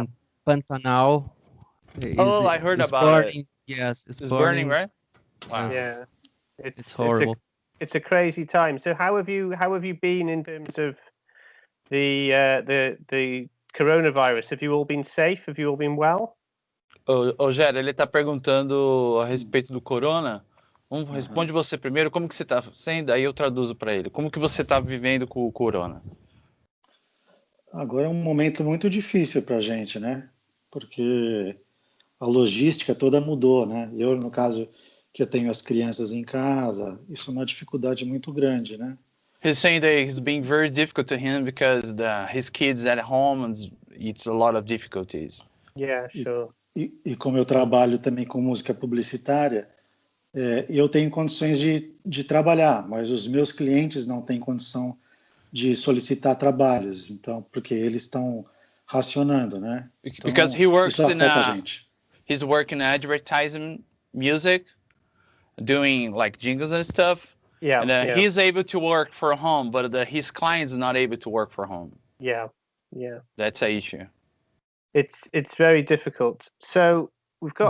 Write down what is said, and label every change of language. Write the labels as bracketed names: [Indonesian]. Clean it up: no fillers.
[English] In Pantanal, I heard is about it. burning. Yes, it's It's burning, right? Wow. Yes. Yeah. It's horrible. It's a crazy time. So how have you been in terms of the coronavirus? Have you all been safe? Have you all been well? [Portuguese] Ô, Gera, ele tá perguntando a respeito do corona. Responde você primeiro, como que você tá sendo? Aí eu traduzo para ele. Como que você tá vivendo com o corona? Agora é um momento muito difícil para a gente, né? Porque a logística toda mudou, né? Eu, no caso, que eu tenho as crianças em casa, isso é uma dificuldade muito grande, né? [English] He's saying that it's been very difficult to him because his kids at home and it's a lot of difficulties. Yeah, sure. [Portuguese] E como eu trabalho também com música publicitária, eu tenho condições de trabalhar, mas os meus clientes não têm condição de solicitar trabalhos, então, porque eles estão racionando, né? Então, [English] Because he works [Portuguese] isso afeta a gente. [English] He's working in advertising music, doing like jingles and stuff. Yeah. And he's able to work from home, but his client is not able to work from home. Yeah. That's an issue. It's very difficult. So we've got